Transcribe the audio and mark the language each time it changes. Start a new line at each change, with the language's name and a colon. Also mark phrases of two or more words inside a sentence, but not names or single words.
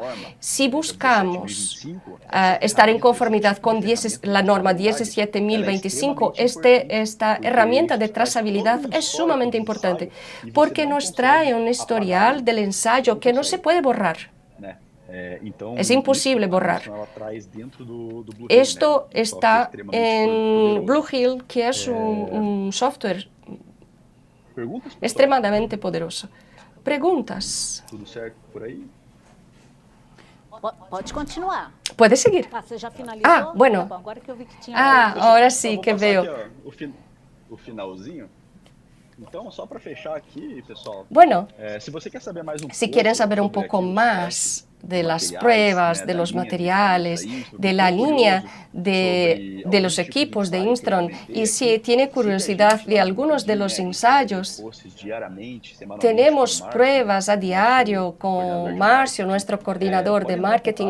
Spanish: Si buscamos estar en conformidad con la norma 17025, esta herramienta de trazabilidad es sumamente importante porque nos trae un historial del ensayo que no se puede borrar. Es imposible borrar. Esto está en Blue Hill, que es un software extremadamente poderoso. ¿Preguntas?
Portuguese: Pode continuar.
Spanish: ¿Puede seguir?
Portuguese: Você já finalizou?
Spanish: Ah, bueno.
Portuguese: Tá bom, agora que eu vi que tinha.
Spanish: Ahora sí que veo.
Portuguese: O finalzinho. Então, só para fechar aqui, pessoal.
Spanish: Bueno,
Portuguese: Se você quer saber mais
Spanish: si quieren saber un poco más de las pruebas, de los materiales, de la línea de los equipos de Instron, y si tiene curiosidad de algunos de los ensayos, tenemos pruebas a diario con Marcio, nuestro coordinador de marketing.